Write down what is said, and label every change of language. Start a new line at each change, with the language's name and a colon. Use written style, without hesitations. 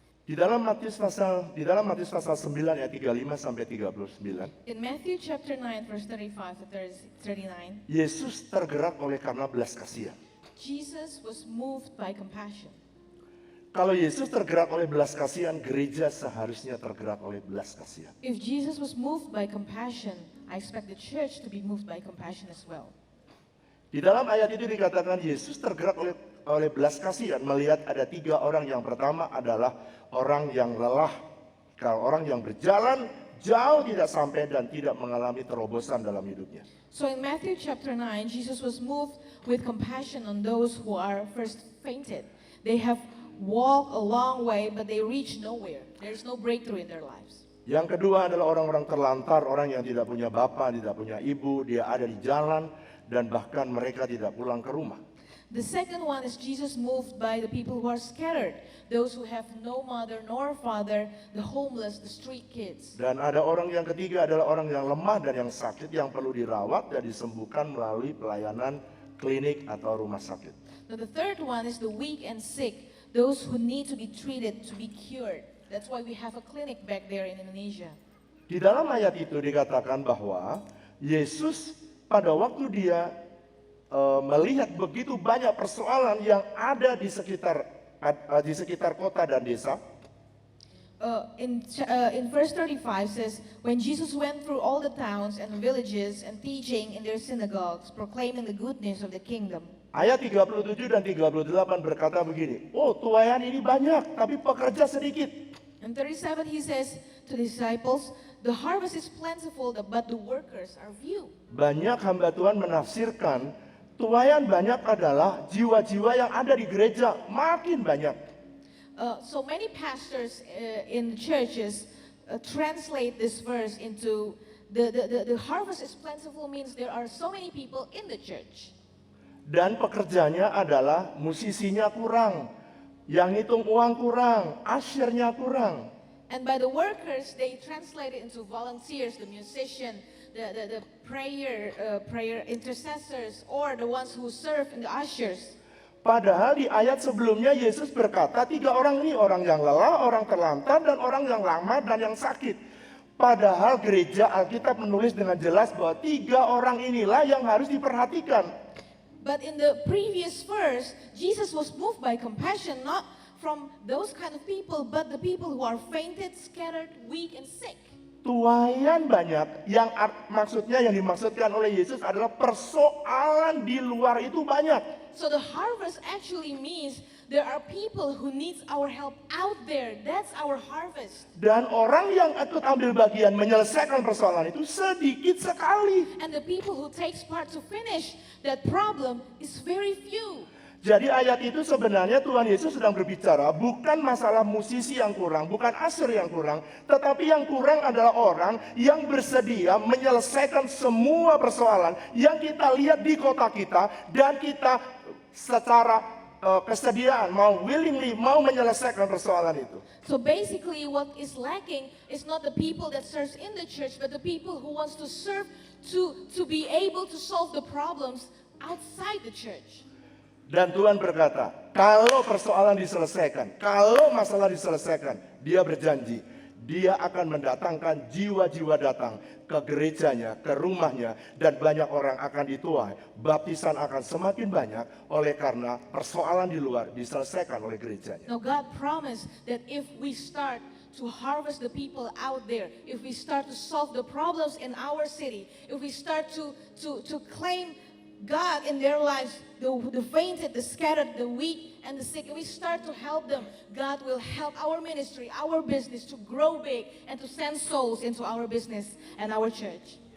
Indonesian: Di dalam Matius pasal 9 ayat 35 sampai 39,
English: in Matthew chapter 9 verse 35 to 39,
Indonesian: Yesus tergerak oleh karena belas kasihan.
English: Jesus was moved by compassion.
Indonesian: Kalau Yesus tergerak oleh belas kasihan, gereja seharusnya tergerak oleh belas kasihan.
English: If Jesus was moved by compassion, I expect the church to be moved by compassion as well.
Indonesian: Di dalam ayat itu dikatakan Yesus tergerak oleh belas kasihan melihat ada 3 orang. Yang pertama adalah orang yang lelah. Kalau orang yang berjalan jauh tidak sampai dan tidak mengalami terobosan dalam hidupnya.
English: So in Matthew chapter 9, Jesus was moved with compassion on those who are first fainted. They have walked a long way but they reach nowhere. There's no breakthrough in their lives.
Indonesian: Yang kedua adalah orang-orang terlantar, orang yang tidak punya bapak, tidak punya ibu, dia ada di jalan dan bahkan mereka tidak pulang ke rumah.
English: The second one is Jesus moved by the people who are scattered, those who have no mother nor father, the homeless, the street kids.
Indonesian: Dan ada orang yang ketiga adalah orang yang lemah dan yang sakit yang perlu dirawat dan disembuhkan melalui pelayanan klinik atau rumah sakit.
English: Now the third one is the weak and sick, those who need to be treated, to be cured. That's why we have a clinic back there in Indonesia.
Indonesian: Di dalam ayat itu dikatakan bahwa Yesus pada waktu dia melihat begitu banyak persoalan yang ada di sekitar kota dan desa.
English: In verse 35 says, when Jesus went through all the towns and villages and teaching in their synagogues, proclaiming the goodness of the kingdom.
Indonesian: Ayat 37 dan 38 berkata begini, oh tuaian ini banyak tapi pekerja sedikit.
English: In 37 he says to the disciples, the harvest is plentiful, but the workers are few.
Indonesian: Banyak hamba Tuhan menafsirkan tuaian banyak adalah jiwa-jiwa yang ada di gereja makin banyak.
English: So many pastors in churches translate this verse into the harvest is plentiful means there are so many people in the church.
Indonesian: Dan pekerjanya adalah musisinya kurang, yang hitung uang kurang, asyirnya kurang.
English: And by the workers, they translate it into volunteers, the musician, the prayer intercessors, or the ones who serve in the ushers.
Indonesian: Padahal di ayat sebelumnya Yesus berkata 3 orang ini, orang yang lelah, orang terlantar, dan orang yang lama dan yang sakit. Padahal gereja Alkitab menulis dengan jelas bahwa 3 orang inilah yang harus diperhatikan.
English: But in the previous verse, Jesus was moved by compassion, not from those kind of people, but the people who are fainted, scattered, weak, and sick.
Indonesian: Tuaian banyak, yang maksudnya yang dimaksudkan oleh Yesus adalah persoalan di luar itu banyak.
English: So the harvest actually means there are people who need our help out there. That's our harvest.
Indonesian: Dan orang yang ikut ambil bagian menyelesaikan persoalan itu sedikit sekali.
English: And the people who takes part to finish that problem is very few.
Indonesian: Jadi ayat itu sebenarnya Tuhan Yesus sedang berbicara bukan masalah musisi yang kurang, bukan asyir yang kurang, tetapi yang kurang adalah orang yang bersedia menyelesaikan semua persoalan yang kita lihat di kota kita, dan kita secara kesediaan mau menyelesaikan persoalan itu.
English: So basically what is lacking is not the people that serves in the church, but the people who wants to serve to be able to solve the problems outside the church.
Indonesian: Dan Tuhan berkata, kalau persoalan diselesaikan, kalau masalah diselesaikan, Dia berjanji, Dia akan mendatangkan jiwa-jiwa datang ke gerejanya, ke rumahnya, dan banyak orang akan dituai. Baptisan akan semakin banyak oleh karena persoalan di luar diselesaikan oleh gerejanya.
English: Now God promised that if we start to harvest the people out there, if we start to solve the problems in our city, if we start to claim God in their lives, the fainted, the scattered, the weak, and the sick, if we start to help them, God will help our ministry, our business to grow big and to send souls into our business and our church.